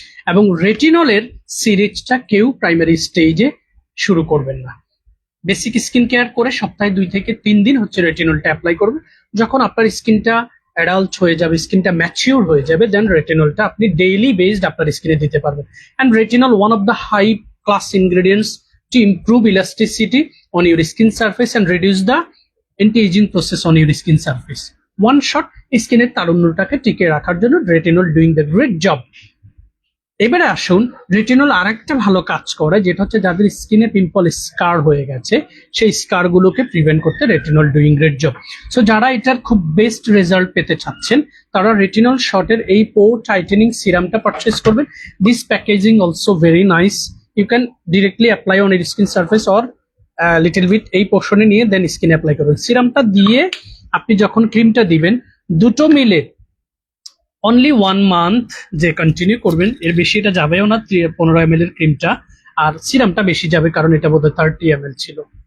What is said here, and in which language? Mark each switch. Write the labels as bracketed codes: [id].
[bn] এবং রেটিনলের সিরিজটা কেউ প্রাইমারি স্টেজে শুরু করবেন না। বেসিক স্কিন কেয়ার করে সপ্তাহে 2 থেকে 3 দিন হচ্ছে রেটিনলটা অ্যাপ্লাই করবেন। যখন আপনার স্কিনটা অ্যাডাল্ট হয়ে যাবে, স্কিনটা ম্যাচিউর হয়ে যাবে, দেন রেটিনলটা আপনি ডেইলি বেসড আপনার স্কিনে দিতে পারবেন। [en] And retinol one of the high class ingredients to improve elasticity on your skin surface and reduce the anti-aging process on your skin surface. [bn] One shot স্কিনের তারুণ্যটাকে টিকে রাখার জন্য retinol [en] Doing the great job. [bn] এবারে আসুন, retinol আরেকটা ভালো কাজ করে, যেটা হচ্ছে যাদের স্কিনে পিম্পল স্কার হয়ে গেছে সেই স্কার গুলোকে প্রিভেন্ট করতে retinol [en] Doing great job. [bn] So যারা এটার খুব বেস্ট রেজাল্ট পেতে চাচ্ছেন তারা রেটিনল শটের এই পোর টাইটেনিং সিরামটা পারচেস করবেন। [en] This packaging also very nice. You can directly apply on your skin surface or little bit [bn] এই পোর্শনে নিয়ে দেন স্কিনে অ্যাপ্লাই করবেন। সিরামটা দিয়ে আপনি যখন ক্রিমটা দিবেন দুটো মিলে [en] only 1 month [bn] যে কন্টিনিউ করবেন, এর বেশি এটা যাবেও না। 15 ml এর ক্রিমটা, আর সিরামটা বেশি যাবে কারণ এটা বোধহয় 30 ml ছিল।